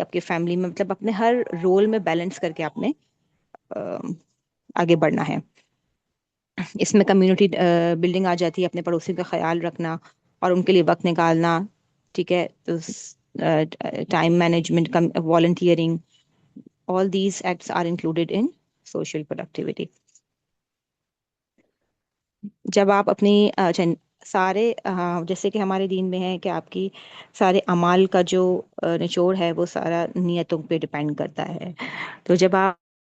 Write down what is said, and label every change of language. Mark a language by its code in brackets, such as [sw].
[ur] آپ کے فیملی میں مطلب اپنے ہر رول میں بیلنس کر کے آپ نے آگے بڑھنا ہے. اس میں کمیونٹی بلڈنگ آ جاتی ہے، اپنے پڑوسیوں کا خیال رکھنا اور ان کے لیے وقت نکالنا. ٹھیک ہے، تو [en] Time management, volunteering, all these acts are included in social productivity. [ur] جب آپ اپنی سارے جیسے کہ ہمارے دین میں ہے کہ آپ کی سارے اعمال کا جو نچوڑ ہے وہ سارا نیتوں پہ ڈپینڈ کرتا ہے. تو جب آپ